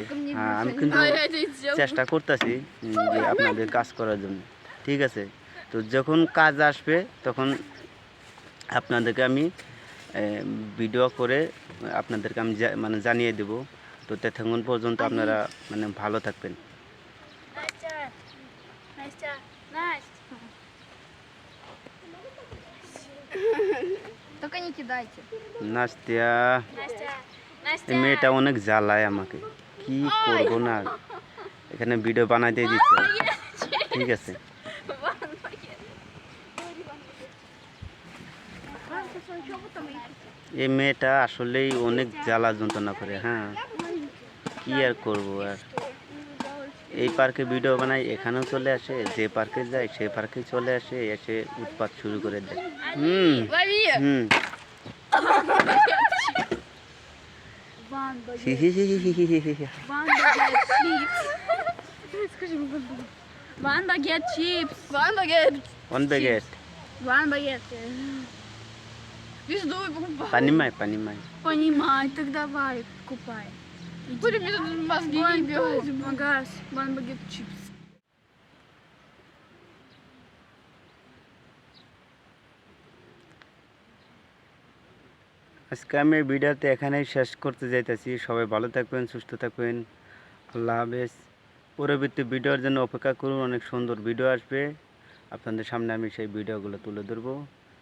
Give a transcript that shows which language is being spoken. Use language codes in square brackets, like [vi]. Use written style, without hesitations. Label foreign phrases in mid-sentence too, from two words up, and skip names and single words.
[bn] আমি কিন্তু চেষ্টা করতেছি যে আপনাদের কাজ করার জন্য, ঠিক আছে? তো যখন কাজ আসবে তখন আপনাদেরকে আমি ভিডিও করে আপনাদেরকে আমি মানে জানিয়ে দেব। তো ততক্ষণ পর্যন্ত আপনারা মানে ভালো থাকবেন। [ru] Только не кидайте. [bn] নাস্তিয়া, এই মেয়েটা অনেক জ্বালায় আমাকে, কি করবো না, এখানে ভিডিও বানাইতে দিচ্ছে, ঠিক আছে? এই মেয়েটা আসলেই অনেক জ্বালা যন্ত্রণা করে। হ্যাঁ, কি আর করবো আর। এই পার্কে ভিডিও বানাই, এখানেও চলে আসে, যে পার্কে যায় সে পার্কে চলে আসে, এসে উৎপাত শুরু করে দেয়। হুম [en] One baguette chips. One baguette. One baguette. One baguette. [ru] Пизду покупай. Понимай. Понимай, так давай, купай. Будем мне тут мозги не бьют. Магаз, [en] one baguette chips. [bn] আজকে আমি ভিডিওতে এখানেই শেষ করতে যাইতেছি। সবাই ভালো থাকবেন, সুস্থ থাকবেন। আল্লাহ হাফেজ। পরবর্তী ভিডিওর জন্য অপেক্ষা করুন, অনেক সুন্দর ভিডিও আসবে আপনাদের সামনে, আমি সেই ভিডিওগুলো তুলে ধরবো।